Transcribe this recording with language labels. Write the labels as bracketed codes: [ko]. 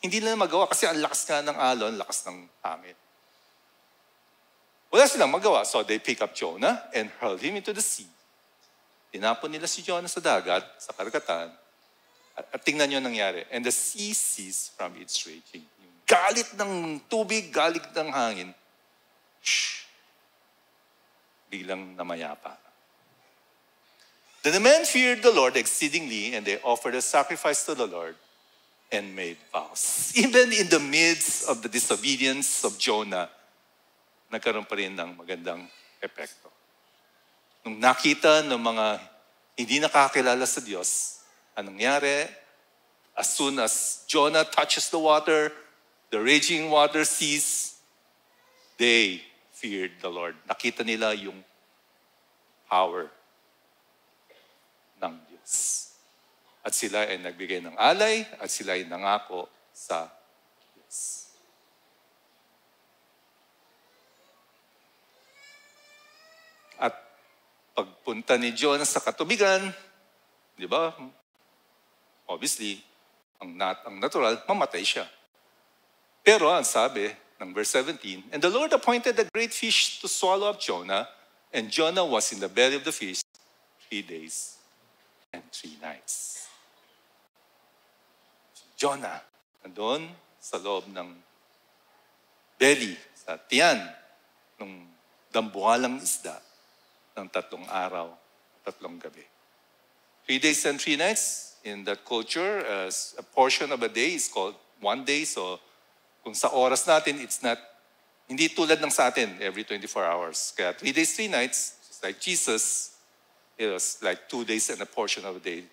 [tl] Hindi nila magawa kasi ang lakas nga ng alon, lakas ng hangin. Wala silang magawa. [en] So they pick up Jonah and hurled him into the sea. [tl] Tinapon nila si Jonah sa dagat, sa karagatan. At tingnan nyo ang nangyari. [en] And the sea ceased from its raging. [tl] Yung galit ng tubig, galit ng hangin. Biglang namayapa. [en] Then the men feared the Lord exceedingly, and they offered a sacrifice to the Lord and made vows. Even in the midst of the disobedience of Jonah, [tl] nagkaroon pa rin ng magandang epekto. Nung nakita ng mga hindi nakakilala sa Diyos, anong nangyari? [en] As soon as Jonah touches the water, the raging water ceases, they feared the Lord. [tl] Nakita nila yung power ng Diyos. At sila ay nagbigay ng alay at sila ay nangako sa Diyos. At pagpunta ni Jonah sa katubigan, di ba? Obviously, ang natural, mamatay siya. Pero ang sabi ng verse 17, [en] and the Lord appointed a great fish to swallow up Jonah, and Jonah was in the belly of the fish 3 days and 3 nights. [tl] Jonah, nandun sa loob ng belly, sa tiyan, ng dambuhalang isda, ng 3 araw, 3 gabi. [en] 3 days and 3 nights, in that culture, as a portion of a day is called 1 day. [tl] So, kung sa oras natin, it's not, hindi tulad ng sa atin, [en] every 24 hours. Kaya 3 days, 3 nights, just like Jesus, it was like 2 days and a portion of a day.